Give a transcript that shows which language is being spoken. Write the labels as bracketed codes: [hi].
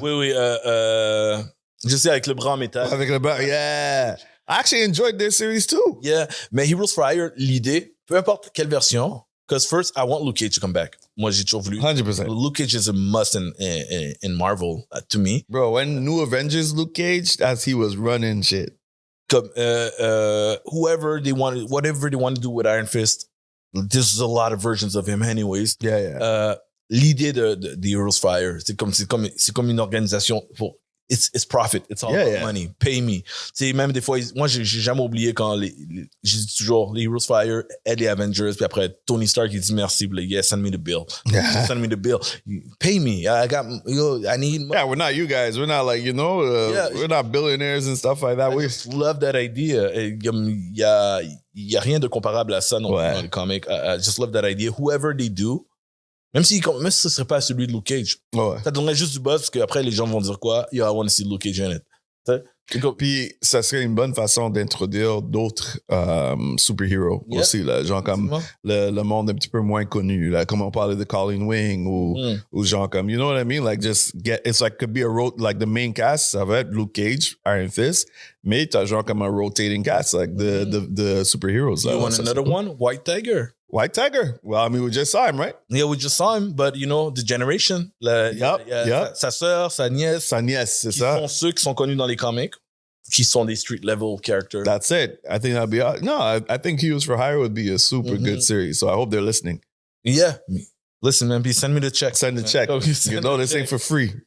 [fr] Oui, je sais, avec le bras en métal. Avec le bras, yeah. [en] I actually enjoyed this series too. [fr] Yeah, mais Heroes for Hire, l'idée, peu importe quelle version, [en] because first I want Luke Cage to come back. [fr] Moi, j'ai toujours voulu. 100%. [en] Luke Cage is a must in Marvel to me. Bro, when New Avengers Luke Cage, as he was running shit. Comme whatever they want to do with Iron Fist, there's a lot of versions of him anyways. Yeah. [fr] L'idée de Heroes for Hire, c'est comme une organisation pour [en] it's profit, it's all about money, pay me. [fr] C'est même des fois, moi j'ai jamais oublié quand je dis toujours les Heroes for Hire aident les Avengers, puis après Tony Stark il dit merci, [en] like, yeah, send me the bill, send me the bill, pay me, I need money. Yeah, we're not you guys, we're not like we're not billionaires and stuff like that. I just love that idea. [fr] Il y a rien de comparable à ça non plus dans le comic. [en] I just love that idea. Whoever they do. [fr] Même si ce serait pas celui de Luke Cage. Ça donnerait juste du buzz parce qu'après les gens vont dire quoi? [en] Yo, I want to see Luke Cage in it. [fr] Puis ça serait une bonne façon d'introduire d'autres super-héros aussi, là, genre comme le monde un petit peu moins connu, là, comme on parlait de Colleen Wing ou genre comme, [en] you know what I mean? Like just it's like could be like the main cast, [fr] ça va être Luke Cage, Iron Fist, mais t'as genre comme un [en] rotating cast, like the super-heroes. You want another one? White Tiger. White Tiger. Well, I mean, we just saw him, right? Yeah, we just saw him, but you know, the generation. [fr] Sa sœur, sa nièce. Sa nièce, c'est ça. Qui sont ceux qui sont connus dans les comics, qui sont des [en] street level characters. That's it. I think that'd be... No, I think Heroes for Hire would be a super good series, so I hope they're listening. Yeah. Listen, man, send me the check. Send the check. You know this ain't for free.